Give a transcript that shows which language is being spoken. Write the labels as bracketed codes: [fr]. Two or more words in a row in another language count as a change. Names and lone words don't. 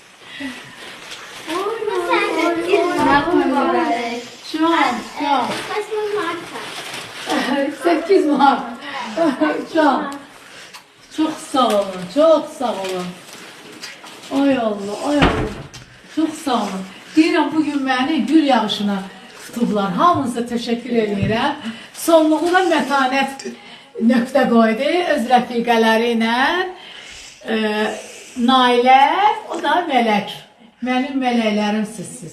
[tr] Şu an. 8 Mart. Şu an. Çok sağ olun, çok sağ olun. Ay Allah, ay Allah. Çok sağ olun. [az] Deyirəm, bugün məni gül yağışına tutublar. Hamınıza təşəkkür edirəm. Sonluğuna mətanət nöqtə qoydu öz rəfiqələri ilə. Nailə, o da mələk. Mənim mələklərimsiz siz.